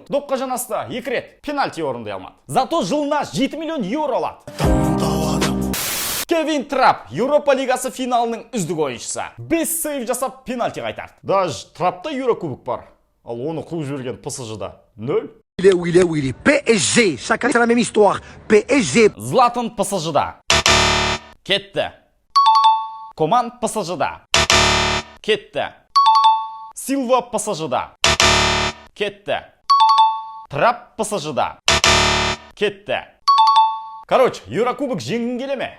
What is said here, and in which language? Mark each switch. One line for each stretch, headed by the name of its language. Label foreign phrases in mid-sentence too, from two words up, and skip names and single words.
Kazakh: Допқа жанасты 2 рет. Пенальти орындай алмады. Зато жылына 7 миллион евро алады. Кевин Трап, Еуропа лигасы финалының үздік ойыншысы. 5 сейв жасап пенальти қайтарды. Даже Трапта Еурокубок бар. Ал оны қуып жіберген ПСЖ-да 0.
French: Oui, PSG, chaque année c'est la même histoire. PSG.
Kazakh: Златан ПСЖ-да. Кетті. Коман ПСЖ-да. Кетті. Силва ПСЖ-да. Кетті. Трап ПСЖ-да. Кетті. Короче, Еурокубок жеңгің келе ме?